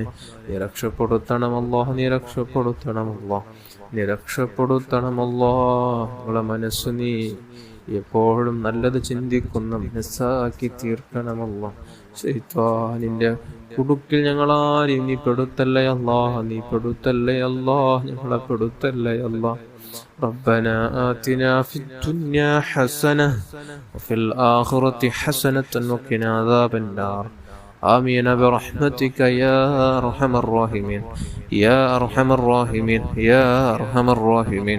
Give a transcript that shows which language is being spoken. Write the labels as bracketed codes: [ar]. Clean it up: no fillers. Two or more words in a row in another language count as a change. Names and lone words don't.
[ml] നീ രക്ഷപ്പെടുത്തണമല്ലോ, നീ രക്ഷപ്പെടുത്തണമല്ലോ, നീ രക്ഷപ്പെടുത്തണമല്ലോ. നിങ്ങളെ മനസ്സ് നീ എപ്പോഴും നല്ലത് ചിന്തിക്കുന്ന മനസ്സാക്കി തീർക്കണമല്ലോ. ശൈത്താനിന്റെ കുടുക്കിൽ ഞങ്ങളാരെയും നീ പെടുത്തല്ലേ അല്ലാഹ്, നീ പെടുത്തല്ലേ അല്ലാഹ്, ഞങ്ങളെ പെടുത്തല്ലേ അല്ലാഹ്. [ar] ربنا آتنا في الدنيا حسنة وفي الآخرة حسنة وقنا عذاب النار. آمين برحمتك يا أرحم الراحمين يا أرحم الراحمين يا أرحم الراحمين.